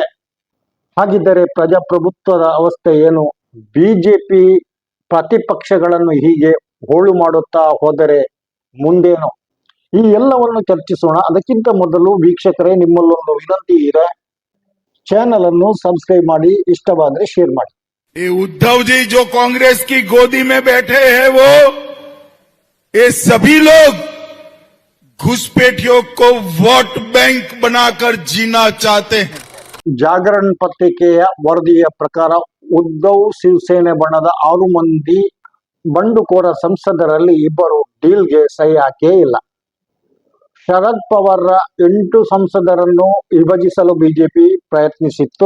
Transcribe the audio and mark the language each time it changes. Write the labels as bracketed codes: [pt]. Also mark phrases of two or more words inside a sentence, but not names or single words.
[kn] ಹಾಗಿದ್ದರೆ ಪ್ರಜಾಪ್ರಭುತ್ವದ ಅವಸ್ಥೆ ಏನು? ಬಿಜೆಪಿ ಪ್ರತಿಪಕ್ಷಗಳನ್ನು ಹೀಗೆ ಹೋಳು ಮಾಡುತ್ತಾ ಹೋದರೆ ಮುಂದೇನು? ಈ ಎಲ್ಲವನ್ನು ಚರ್ಚಿಸೋಣ. ಅದಕ್ಕಿಂತ ಮೊದಲು ವೀಕ್ಷಕರೇ, ನಿಮ್ಮಲ್ಲೊಂದು ವಿನಂತಿ ಇದೆ. ಚಾನೆಲ್ ಅನ್ನು ಸಬ್ಸ್ಕ್ರೈಬ್ ಮಾಡಿ, ಇಷ್ಟವಾದರೆ ಶೇರ್ ಮಾಡಿ. [hi] ये उद्धव जी जो कांग्रेस की गोदी में बैठे हैं, वो ये सभी लोग घुसपैठियों को वोट बैंक बनाकर जीना चाहते हैं. [kn] ಜಾಗರಣ್ ಪತ್ರಿಕೆಯ ವರದಿಯ ಪ್ರಕಾರ ಉದ್ಧವ್ ಶಿವಸೇನೆ ಬಣದ 6 ಮಂದಿ ಬಂಡುಕೋರ ಸಂಸದರಲ್ಲಿ 2 ಡೀಲ್ಗೆ ಸಹಿ ಹಾಕೇ ಇಲ್ಲ. ಶರದ್ ಪವಾರ್ 8 ಸಂಸದರನ್ನು ವಿಭಜಿಸಲು ಬಿಜೆಪಿ ಪ್ರಯತ್ನಿಸಿತ್ತು.